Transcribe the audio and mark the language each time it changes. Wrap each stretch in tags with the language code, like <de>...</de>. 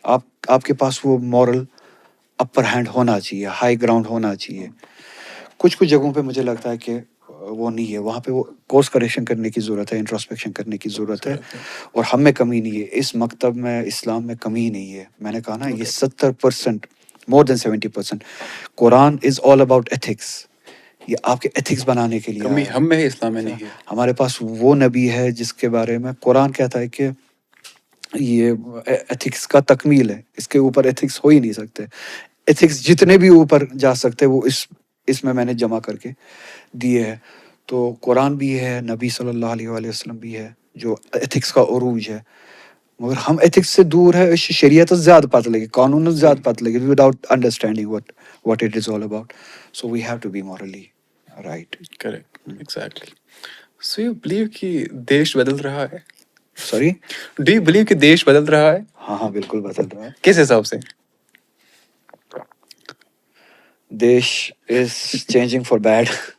<ur>آپ کے پاس وہ مورل اپر ہینڈ ہونا چاہیے، ہائی گراؤنڈ ہونا چاہیے. کچھ جگہوں پہ مجھے لگتا ہے کہ وہ نہیں ہے. وہاں پہ وہ کورس کریکشن کرنے کی ضرورت ہے، انٹروسپیکشن کرنے کی ضرورت ہے. اور ہم میں کمی نہیں ہے، اس مکتب میں، اسلام میں کمی نہیں ہے. میں نے کہا نا، یہ 70%</ur> <en>more than 70%. Quran is all about ethics.</en> <ur>یہ آپ کے ایتھکس بنانے کے لیے کمی آیا ہے. ہم میں ہے، اسلام میں نہیں ہے. ہمارے پاس وہ نبی ہے جس کے بارے میں قرآن کہتا ہے کہ یہ ایتھکس کا تکمیل ہے، اس کے اوپر ایتھکس ہو ہی نہیں سکتے. ایتھکس جتنے بھی اوپر جا سکتے وہ اس میں نے جمع کر کے دیے ہے. تو قرآن بھی ہے، نبی صلی اللہ علیہ وآلہ وسلم بھی ہے جو ایتھکس کا عروج ہے. مگر ہم ایتھکس سے دور ہے، شریعت زیادہ پتہ لگے، قانون زیادہ پتہ لگے</ur> <en>Without understanding what it is all about. So we have to be morally right. Correct, exactly. So you believe</en> <ur>کہ دیش بدل رہا ہے؟</ur> <en>Sorry. Do you believe</en> <ur>کہ دیش بدل رہا ہے؟ ہاں بالکل بدل رہا ہے. کس حساب سے؟</ur> <en>دیش is changing for bad.</en>